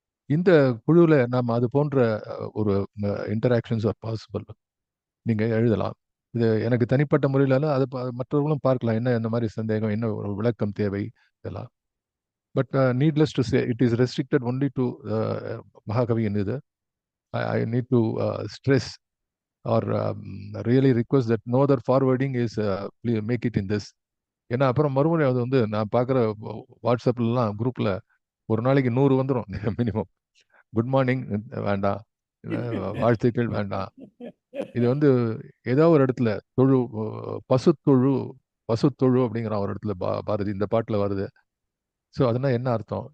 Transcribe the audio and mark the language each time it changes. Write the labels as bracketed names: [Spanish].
[Tamil] இந்த குழுவில் நாம் அது போன்ற ஒரு இன்டராக்ஷன்ஸ் ஆர் பாசிபிள். நீங்கள் எழுதலாம். இது எனக்கு தனிப்பட்ட முறையில் அது மற்றவர்களும் பார்க்கலாம். என்ன இந்த மாதிரி சந்தேகம், என்ன ஒரு விளக்கம் தேவை, இதெல்லாம். [English] But needless to say it is restricted only to Mahakavi in இது. I need to stress or really request that no other forwarding is make it in this. [Tamil] ஏன்னா அப்புறம் மறுமுறை அது நான் பார்க்குற வாட்ஸ்அப்லாம் குரூப்பில் ஒரு நாளைக்கு 100 வந்துடும் மினிமம். குட் மார்னிங் வேண்டாம், வாழ்த்துக்கள் வேண்டாம். இது ஏதோ ஒரு இடத்துல பசுத்தொழு பசுத்தொழு அப்படிங்கிற ஒரு இடத்துல பாரதி இந்த பாட்டில் வருது. ஸோ அதனால் என்ன அர்த்தம்?